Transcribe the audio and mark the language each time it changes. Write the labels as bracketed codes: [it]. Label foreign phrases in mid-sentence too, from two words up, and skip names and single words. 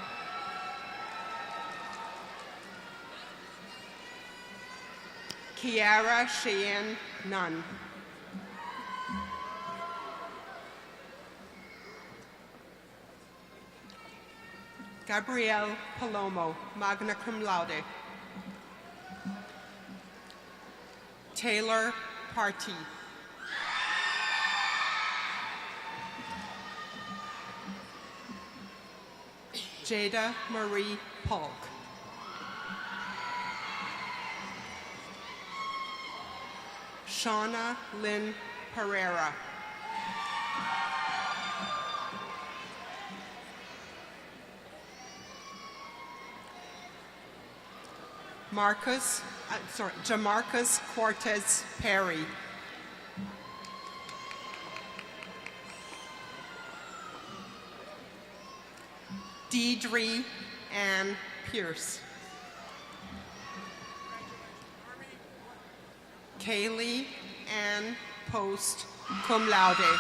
[en] Kiara Cheyenne Nunn. Gabrielle Palomo, [la] magna cum laude. [en] Taylor Partee. Jada Marie Polk. Shauna Lynn Pereira. Jamarcus Cortez Perry. Deidre Ann Pierce. Kaylee Ann Post, [la] cum laude.